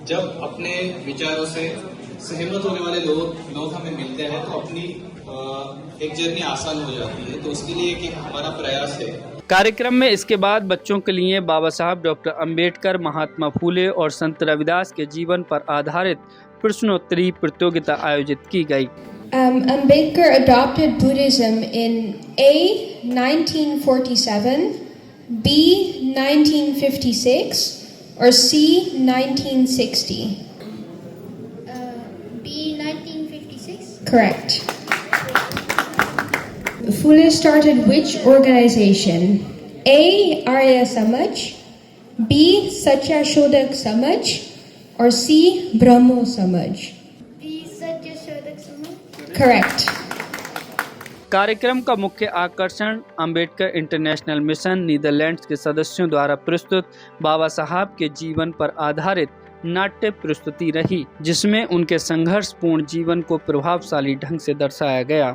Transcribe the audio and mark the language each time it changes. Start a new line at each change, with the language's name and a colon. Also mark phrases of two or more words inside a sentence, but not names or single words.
Hindi: जब अपने विचारों से सहमत होने वाले लोग हमें मिलते हैं तो अपनी एक जर्नी आसान हो जाती है। तो उसके लिए एक हमारा प्रयास है। कार्यक्रम में इसके बाद बच्चों के लिए बाबा साहब डॉक्टर अंबेडकर, महात्मा फूले और संत रविदास के जीवन पर आधारित प्रश्नोत्तरी प्रतियोगिता आयोजित की गई।
English: Ambedkar adopted Buddhism in A. 1947, B. 1956, or C. 1960? B. 1956. Correct. Phule started which organization? A. Arya Samaj, B. Satya Shodak Samaj, or C. Brahmo Samaj? B. Satya Shodak Samaj. Correct.
Hindi: कार्यक्रम का मुख्य आकर्षण अंबेडकर इंटरनेशनल मिशन नीदरलैंड्स के सदस्यों द्वारा प्रस्तुत बाबा साहब के जीवन पर आधारित नाट्य प्रस्तुति रही, जिसमें उनके संघर्षपूर्ण जीवन को प्रभावशाली ढंग से दर्शाया गया।